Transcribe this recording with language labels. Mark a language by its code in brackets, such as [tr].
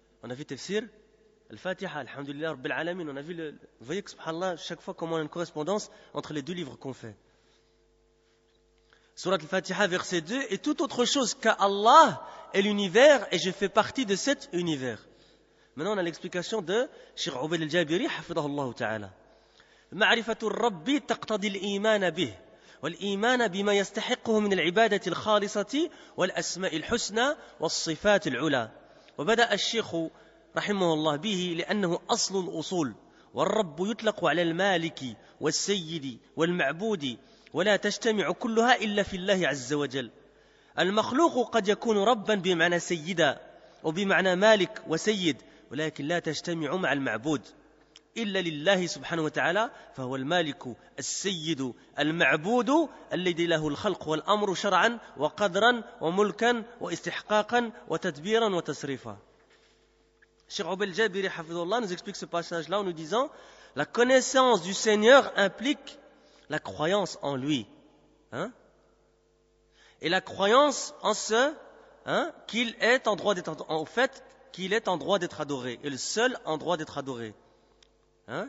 [fr] On a vu Tafsir Al-Fatiha, Alhamdulillah Rabbil Alamin. On a vu vous voyez que subhanallah, chaque fois comment on a une correspondance entre les deux livres qu'on fait. Surat Al-Fatiha, verset 2, et toute autre chose qu'Allah est l'univers et je fais partie de cet univers. Maintenant, on a l'explication de Cheikh Ubayd al-Jabiri, hafidahullah ta'ala. [ar] معرفة الرب تقتضي الإيمان به والإيمان بما يستحقه من العبادة الخالصة والأسماء الحسنى والصفات العلى. وبدأ الشيخ رحمه الله به لأنه أصل الأصول والرب يطلق على المالك والسيد والمعبود ولا تجتمع كلها إلا في الله عز وجل. المخلوق قد يكون ربا بمعنى سيدا وبمعنى مالك وسيد ولكن لا تجتمع مع المعبود. إلا لله سبحانه وتعالى فهو المالك السيد المعبود الذي له الخلق والأمر شرعا وقدرا وملكا واستحقاقا وتدبيرا وتصريفا. [fr] Cheikh Obed Jabiri Hafidullah nous explique ce passage-là en nous disant la connaissance du Seigneur implique la croyance en lui. Hein? Et la croyance en ce qu'il est en droit d'être, au fait qu'il est en droit d'être adoré, et le seul en droit d'être adoré. Hein?